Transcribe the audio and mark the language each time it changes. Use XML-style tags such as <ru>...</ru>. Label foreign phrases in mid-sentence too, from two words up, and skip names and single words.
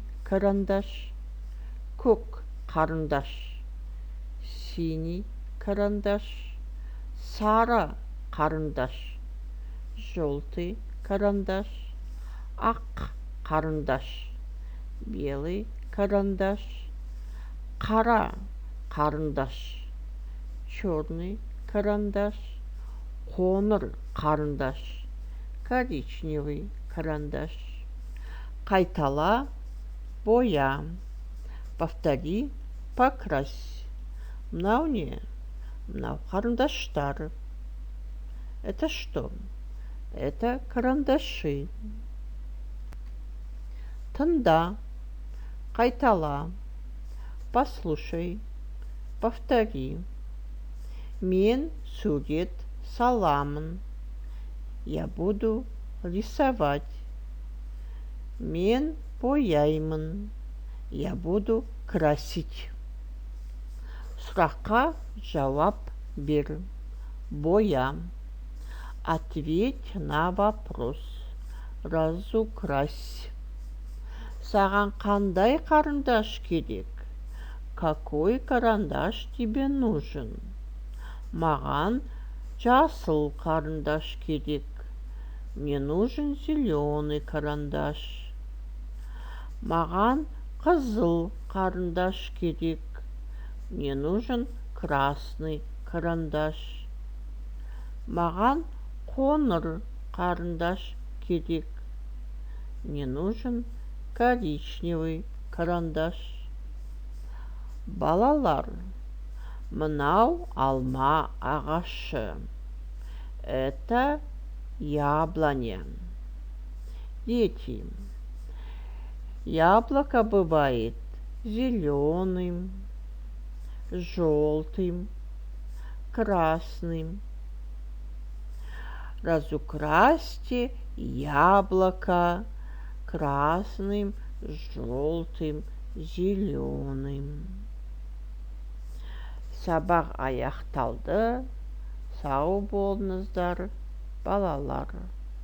<kk>карандаш, көк қарындаш,</kk> <ru>синий карандаш,</ru> <kk>сары қарындаш,</kk> <ru>желтый карандаш,</ru> <kk>ақ қарындаш,</kk> <ru>белый карандаш,</ru> <kk>қара қарындаш,</kk> <ru>черный карандаш,</ru> <kk>қоңыр қарындаш,</kk> <ru>коричневый карандаш.</ru> <kk>Қайтала, боя.</kk> <ru>Повтори, покрась.</ru> <kk>Мынау не? Мынау карандаштар.</kk> <ru>Это что? Это карандаши.</ru> <kk>Тыңда, қайтала.</kk> <ru>Послушай, повтори.</ru> <kk>Мен сурет саламын.</kk> <ru>Я буду рисовать.</ru> <kk>Мен бояймын.</kk> <ru>Я буду красить.</ru> <kk>Сұраққа жауап бер.</kk> <ru>Боя. Ответь на вопрос. Разукрась.</ru> <kk>Саған қандай карандаш керек?</kk> <ru>Какой карандаш тебе нужен?</ru> <kk>Маған жасыл карандаш керек.</kk> <ru>Мне нужен зеленый карандаш.</ru> <kk>Маған қызыл карандаш керек.</kk> <ru>Мне нужен красный карандаш.</ru> <kk>Маған қоңыр карандаш керек.</kk> <ru>Мне нужен коричневый карандаш.</ru> <kk>Балалар, мынау алма ағашы.</kk> <ru>Это яблоня. Дети, яблоко бывает зеленым, желтым, красным. Разукрасьте яблоко красным, желтым, зеленым.</ru> <kk>Сабақ аяқталды. Сау болыңыздар, балалар.</kk>